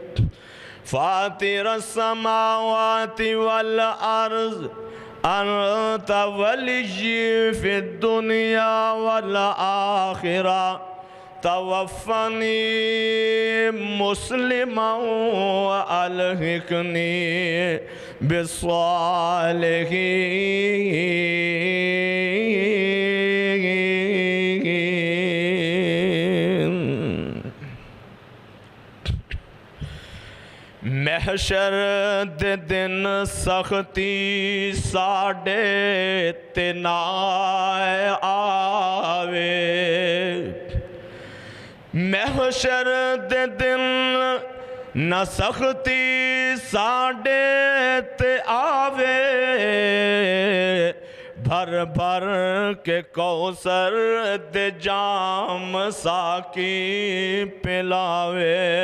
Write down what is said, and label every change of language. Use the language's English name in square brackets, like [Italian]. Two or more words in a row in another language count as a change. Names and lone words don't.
[Arabic] فاطر السماوات والأرض أنت ولي في الدنيا والآخرة توفني مسلما وألحقني بالصالحين. [Punjabi] محشر دے دن سختی ساڑے تے نہ آوے. محشر دے دن نہ سختی ساڑے تے آوے بھر بھر کے کوثر دے جام ساکی پلاوے.